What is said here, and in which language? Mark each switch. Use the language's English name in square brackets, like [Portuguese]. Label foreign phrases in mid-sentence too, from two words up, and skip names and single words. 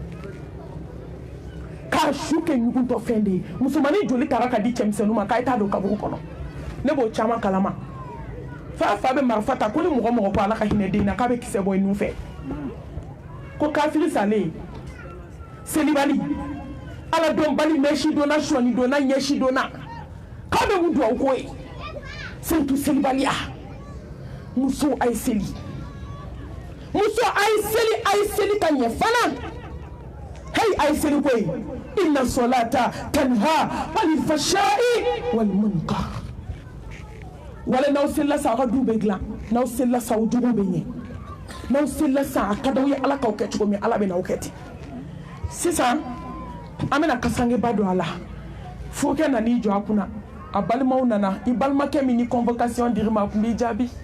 [Bambara] k'a su kɛ ɲugutɔ fɛn de ye musomanin joli taara ka di cɛmisɛnninw ma k'a ye t'a don kaburu kɔnɔ ne b'o caman kalama fa bɛ marifa ta ko ni mɔgɔ ko ala ka hinɛ den na k'a bɛ kisɛ bɔ i nun fɛ ko kafiri salen selibali ala dɔnbali mɛsi donna sɔni donna ɲɛsi donna k'a bɛ mun duwawu ko ye surtout selibaliya muso a ye seli ka ɲɛ fana hey a ye seli koyi [Arabic] إن الصلاة تنهى عن الفحشاء والمنكر [Bambara] wala n'aw selila sa aw ka du bɛ dilan n'aw selila sa aw jugu bɛ ɲɛ n'aw selila sa a ka d'aw ye ala k'aw kɛ cogo min ala bɛ n'aw kɛ ten sisan an bɛna kasangeba don a la furukɛ nan'i jɔ a kunna a balimaw nana i balimakɛ min ni convocation dir'i ma a kun b'i jaabi